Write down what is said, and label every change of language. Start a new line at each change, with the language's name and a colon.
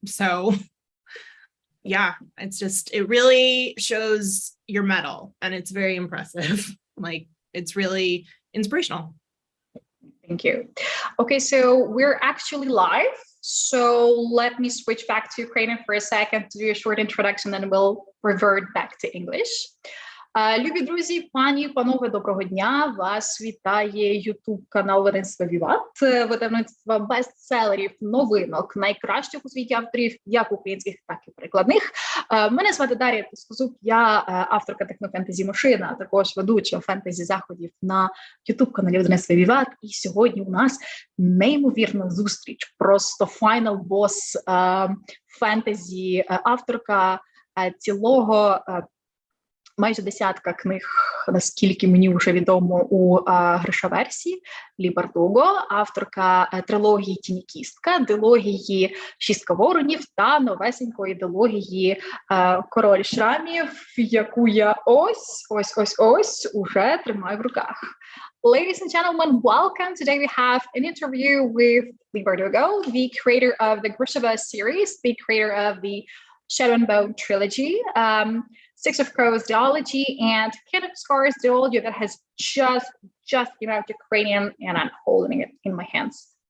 English: So yeah, it really shows your mettle, and it's very impressive. Like, it's really inspirational. Thank you. Okay, so we're actually live. So let me switch back to Ukrainian for a second to do a short introduction, and we'll revert back to English.
Ukrainian: Любі друзі, пані і панове, доброго дня! Вас вітає YouTube-канал видавництва Віват, видавництва бестселерів, новинок, найкращих у світі авторів, як українських, так і перекладних. Мене звати Дар'я Піскозуб, я авторка технофентезі «Машина», а також ведуча фентезі-заходів на YouTube-каналі видавництва Віват. І сьогодні у нас неймовірна зустріч, просто
English: final boss
Ukrainian: фентезі, авторка цілого майже десятка книг, наскільки мені вже відомо, у грошаверсії, Лі Бардуго, авторка трилогії «Тінікістка», дилогії «Шістка воронів» та новесенької дилогії «Король шрамів», яку я ось уже тримаю в руках.
English: Ladies and gentlemen, welcome. Today we have an interview with Leigh Bardugo, the creator of the Grishava series, the creator of the Shadow and Bone trilogy, Six of Crows duology, and King of Scars duology that has just came out Ukrainian, and I'm holding it in my hands.